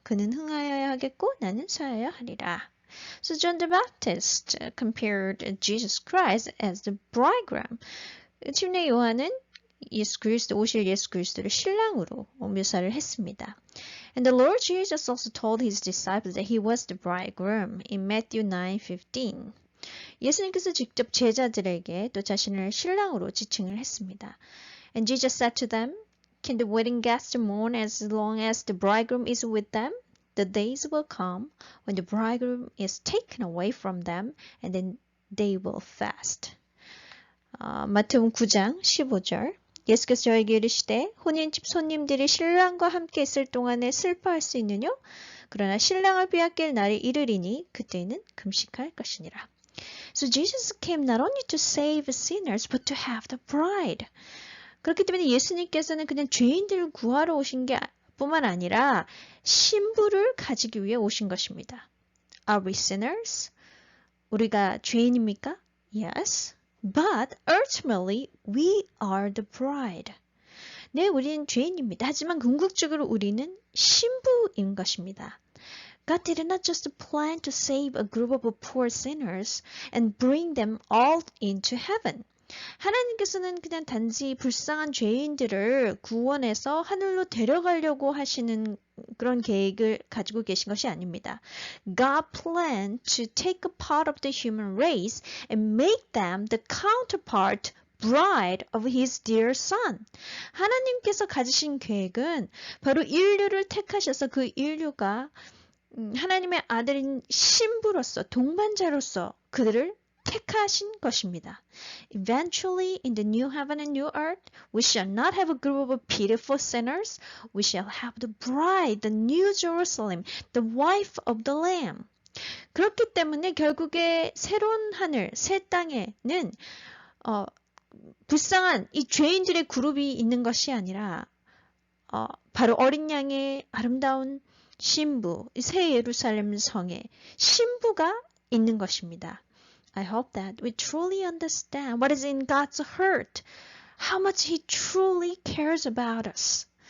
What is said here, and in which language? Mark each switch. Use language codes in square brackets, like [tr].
[ko] 그는 흥하여야 하겠고 나는 서하여야 하리라. [en] So John the Baptist compared Jesus Christ as the bridegroom. [ko] 침례 요한은 예수 그리스도 오실 예수 그리스도를 신랑으로 묘사를 했습니다. [en] And the Lord Jesus also told his disciples that he was the bridegroom in Matthew 9:15. [ko] 예수님께서 직접 제자들에게 또 자신을 신랑으로 지칭을 했습니다. [en] And Jesus said to them, Can the wedding guests mourn as long as the bridegroom is with them? The days will come when the bridegroom is taken away from them, and then they will fast. [ko] 마태복음 9장 15절 예수께서 저에게 이르시되 혼인집 손님들이 신랑과 함께 있을 동안에 슬퍼할 수 있느뇨? 그러나 신랑을 빼앗길 날이 이르리니 그때는 금식할 것이니라. [en] So Jesus came not only to save sinners but to have the bride. [ko] 그렇기 때문에 예수님께서는 그냥 죄인들을 구하러 오신 게 뿐만 아니라 신부를 가지기 위해 오신 것입니다. [en] Are we sinners? [ko] 우리가 죄인입니까? [en] Yes. But ultimately we are the bride. [ko] 네, 우리는 죄인입니다. 하지만 궁극적으로 우리는 신부인 것입니다. [en] God did not just plan to save a group of poor sinners and bring them all into heaven. [ko] 하나님께서는 그냥 단지 불쌍한 죄인들을 구원해서 하늘로 데려가려고 하시는 그런 계획을 가지고 계신 것이 아닙니다. [en] God planned to take a part of the human race and make them the counterpart bride of his dear son. [ko] 하나님께서 가지신 계획은 바로 인류를 택하셔서 그 인류가 하나님의 아들인 신부로서 동반자로서 그들을 택하신 것입니다. [en] Eventually, in the new heaven and new earth, we shall not have a group of pitiful sinners. We shall have the bride, the new Jerusalem, the wife of the Lamb. [ko] 그렇기 때문에 결국에 새로운 하늘, 새 땅에는 불쌍한 이 죄인들의 그룹이 있는 것이 아니라 바로 어린 양의 아름다운 신부, 새 예루살렘 성의 신부가 있는 것입니다. [en] I hope that we truly understand what is in God's heart, how much He truly cares about us.